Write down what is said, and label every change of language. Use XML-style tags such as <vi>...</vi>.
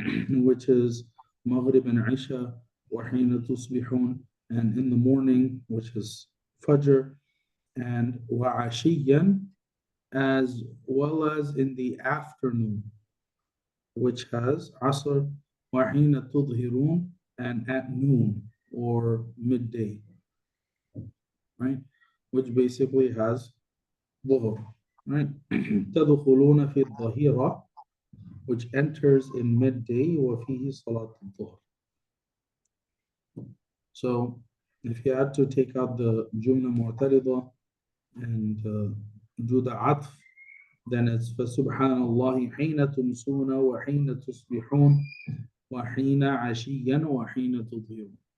<en>Which is Maghrib and Isha,</en> <ar>وحين تصبحون,</ar> <en>and in the morning, which is Fajr, and وعشيا, as well as in the afternoon, which has Asr,</en> <ar>وحين تظهرون,</ar> <en>and at noon, or midday, right? Which basically has ظهر, right?</en> <ar>تدخلون في الظهيرة,</ar> <en>which enters in midday</en> <ar>وفيه صلاة الظهر.</ar> <en>So if you had to take out the جملة معترضة and do the عطف, then it's</en> <ar>فسبحان الله حين تمسون وحين تصبحون وحين عشيا وحين تظهرون.</ar>